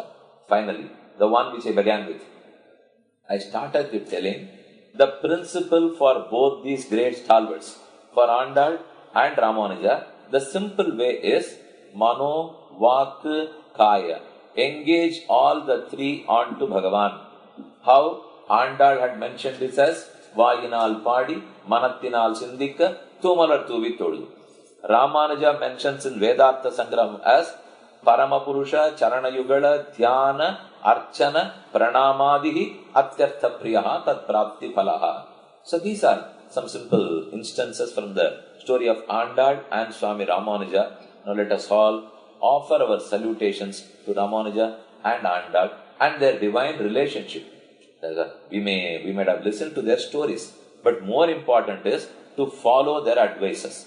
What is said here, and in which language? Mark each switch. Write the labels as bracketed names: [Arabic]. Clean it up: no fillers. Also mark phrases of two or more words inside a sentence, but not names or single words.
[English] Finally, the one which I began with. I started with telling the principle for both these great stalwarts, for Andal and Ramanuja, the simple way is [Sanskrit] मनो वाक् काय. [English] Engage all the 3 onto Bhagavan. How Andal had mentioned this as [Tamil] வாயினால் பாடி மனத்தினால் சிந்திக்க தூமலர் தூவி தொழுது. [English] Ramanuja mentions in Vedartha Sangraham as Paramapurusha, [Sanskrit] चरण युगल ध्यान अर्चन प्रणामादिः अत्यर्थ प्रियः तत् प्राप्ति फलः. [English] So these are some simple instances from the story of Andal and Swami Ramanuja. Now let us all offer our salutations to Ramanuja and Andal and their divine relationship. We might have listened to their stories, but more important is to follow their advices.